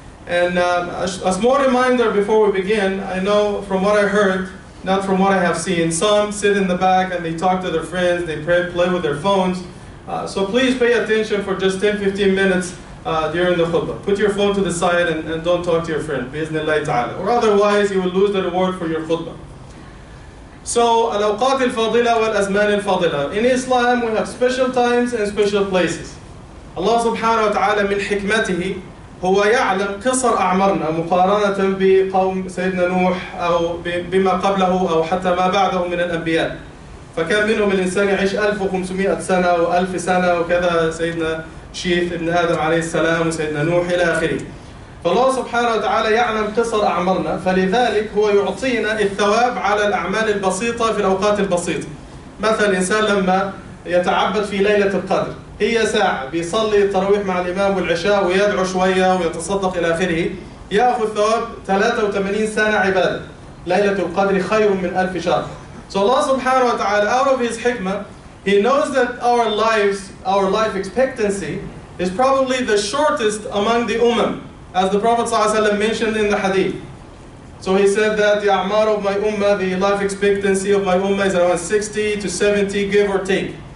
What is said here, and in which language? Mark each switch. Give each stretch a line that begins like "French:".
English: And a small reminder before we begin, I know from what I heard, not from what I have seen, some sit in the back and they talk to their friends, they play with their phones. So please pay attention for just 10-15 minutes during the khutbah. Put your phone to the side and don't talk to your friend, bi'iznillahi ta'ala. Or otherwise you will lose the reward for your khutbah.
Arabic: So, الأوقات الفاضلة والأزمان الفاضلة.
English: In Islam, we have special times and special places.
Arabic: Allah subhanahu wa ta'ala من حكمته هو يعلم قصر أعمارنا مقارنة بقوم سيدنا نوح أو بما قبله أو حتى ما بعده من الأنبياء. فكان منهم الإنسان يعيش 1500 سنة و1000 سنة وكذا، سيدنا شيث ابن آدم عليه السلام وسيدنا نوح إلى آخره. فالله سبحانه وتعالى يعلم قصر أعمارنا، فلذلك هو يعطينا الثواب على الأعمال البسيطة في الأوقات البسيطة. مثلا الإنسان لما يتعبد في ليلة القدر، هي ساعة بيصلي التراويح مع الإمام والعشاء ويدعو شوية ويتصدق إلى آخره، يأخذ ثواب 83 سنة عبادة. ليلة القدر خير من 1000 شهر.
English: So Allah subhanahu wa ta'ala, out of His hikmah, He knows that our life expectancy is probably the shortest among the ummah, as the Prophet ﷺ mentioned in the hadith. So he said that the a'mar of my ummah, the life expectancy of my ummah is around 60 to 70, give or take.